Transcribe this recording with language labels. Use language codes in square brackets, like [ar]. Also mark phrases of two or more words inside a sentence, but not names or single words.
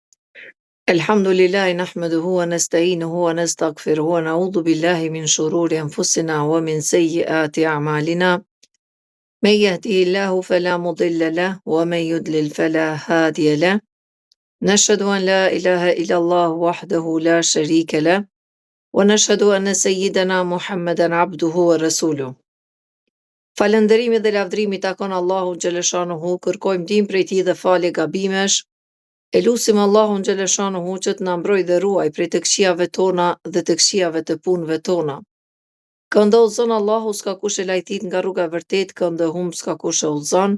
[ar] الحمد لله نحمده ونستعينه ونستغفره ونعوذ بالله من شرور أنفسنا ومن سيئات أعمالنا. من يهده الله فلا مضل له ومن يضلل فلا هادي له. نشهد أن لا إله إلا الله وحده لا شريك له ونشهد أن سيدنا محمدا عبده ورسوله. [sq] Falënderimi dhe lavdrimi takon Allahu xhaleshanuhu, kërkojmë ndihmë prej tij dhe falje gabimesh. E lusim Allahun xhaleshanuhu që të na mbrojë dhe ruaj prej të këqijave tona dhe të këqijave të punëve tona. Këndo udhëzon Allahu, s'ka kush e lajtit nga rruga e vërtet, këndo humb s'ka kush e udhëzon.